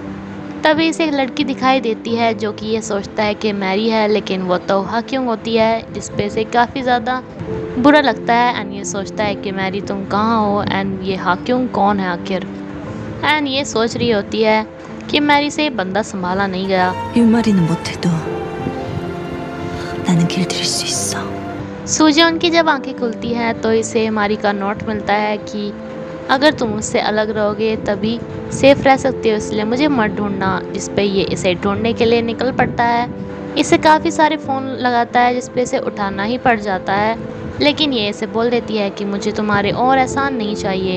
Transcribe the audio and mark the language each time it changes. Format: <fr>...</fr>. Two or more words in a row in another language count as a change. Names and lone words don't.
<hi>तभी इसे एक लड़की दिखाई देती है जो कि ये सोचता है कि मैरी है, लेकिन वो तो हाक्योंग होती है जिसपे से काफ़ी ज़्यादा बुरा लगता है एंड ये सोचता है कि मैरी तुम कहाँ हो एंड ये हाक्योंग कौन है आखिर। एंड ये सोच रही होती है कि मैरी से ये बंदा संभाला नहीं गया।</hi> <ko>윷말이는 못해도 나는 길들일 수 있어.</ko> <hi>सुजोन की जब आंखें खुलती हैं तो इसे मारी का नोट मिलता है कि अगर तुम मुझसे अलग रहोगे तभी सेफ रह सकते हो, इसलिए मुझे मत ढूंढना, जिस पे ये इसे ढूंढने के लिए निकल पड़ता है। इसे काफ़ी सारे फ़ोन लगाता है जिस पे इसे उठाना ही पड़ जाता है, लेकिन ये इसे बोल देती है कि मुझे तुम्हारे और एहसान नहीं चाहिए।</hi>